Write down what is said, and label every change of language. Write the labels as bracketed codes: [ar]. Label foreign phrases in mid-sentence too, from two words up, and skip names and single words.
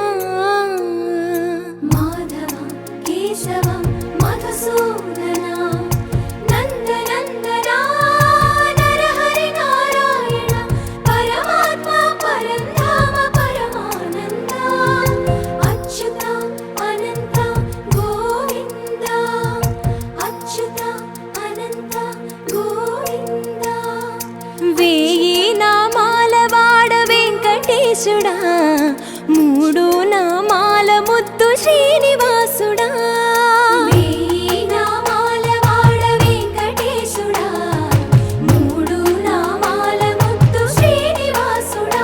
[sa] माधव केशव मधुसूदना नन्दनन्दना नरहरि नारायण परमात्मा परन्धाम परमानन्दा अच्युत अनन्त गोविन्द अच्युत अनन्त गोविन्द [te] वेयी नामाల వాడ వెంకటేశుడా మూడు నామాల ముద్దు శ్రీనివాసుడా వేయి నామాల వాడ వెంకటేశుడా మూడు నామాల ముద్దు శ్రీనివాసుడా